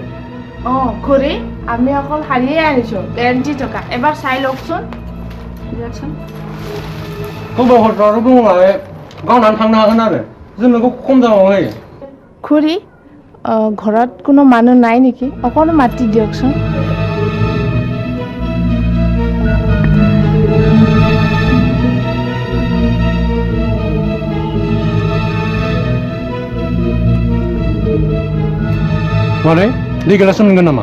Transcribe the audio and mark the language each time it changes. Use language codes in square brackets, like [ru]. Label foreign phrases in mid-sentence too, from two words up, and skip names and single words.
[as] খুৰী আমি অকল শাৰীয়ে আনিছোঁ 80 টকা এবাৰ চাই লওকচোন। দিয়কচোন। [brx] खबरफ्राथ' दंलाय गावनानै थांनो हागोन आरो जों नोंखौ खम दामाव होयो। [as] খুৰী ঘৰত কোনো মানুহ নাই নেকি অকণ মাতি দিয়কচোন। [brx] माने दै गिलास मोनगोन नामा?